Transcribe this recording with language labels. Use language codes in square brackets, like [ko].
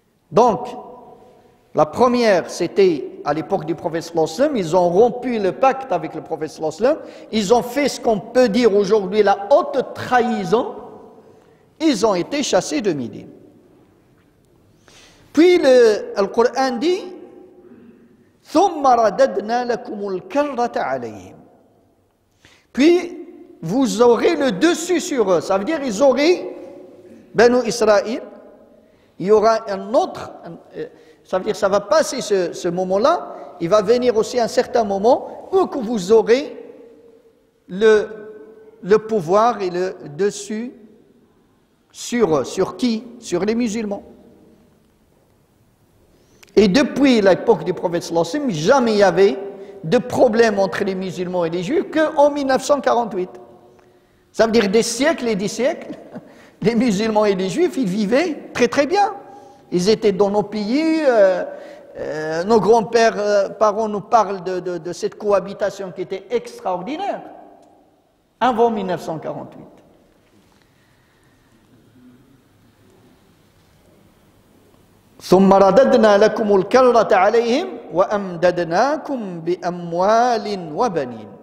[fr] Donc, la première, c'était à l'époque du prophète [ar] sallallahu alayhi wa sallam, [fr] ils ont rompu le pacte avec le prophète sallallahu alayhi wa sallam, ils ont fait ce qu'on peut dire aujourd'hui la haute trahison, ils ont été chassés de Médine. Puis le Coran dit [ar] ثُمَّ رَدَدْنَا لَكُمُ الْكَرَّةَ عَلَيْهِمْ. [fr] Puis vous aurez le dessus sur eux, ça veut dire ils auraient Banu Israël, il y aura un autre, ça veut dire ça va passer ce moment-là, il va venir aussi un certain moment où que vous aurez le pouvoir et le dessus sur eux. Sur qui? Sur les musulmans. Et depuis l'époque du prophète [ar] sallallahu alayhi wa sallam, [fr] jamais il y avait de problème entre les musulmans et les juifs qu'en 1948. Ça veut dire des siècles et des siècles, les musulmans et les juifs, ils vivaient très très bien. Ils étaient dans nos pays, nos grands-pères, parents nous parlent de cette cohabitation qui était extraordinaire, avant 1948. [ar] ثم رددنا لكم الكرة عليهم وأمددناكم بأموال وبنين.